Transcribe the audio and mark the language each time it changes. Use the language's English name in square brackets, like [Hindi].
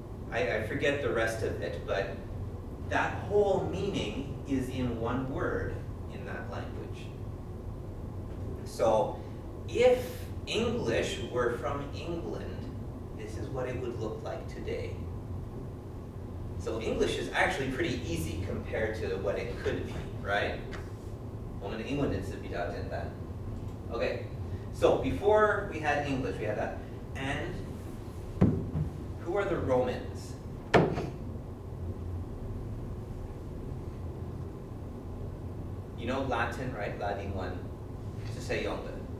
[English] I forget the rest of it, but that whole meaning is in one word in that language. So if English were from England, this is what it would look like today. So English is actually pretty easy compared to what it could be, right? [Chinese] 我们的英文是比较简单. [English] Okay, so before we had English, we had that. And who are the Romans? You know Latin, right? [Chinese] 拉丁文是谁用的?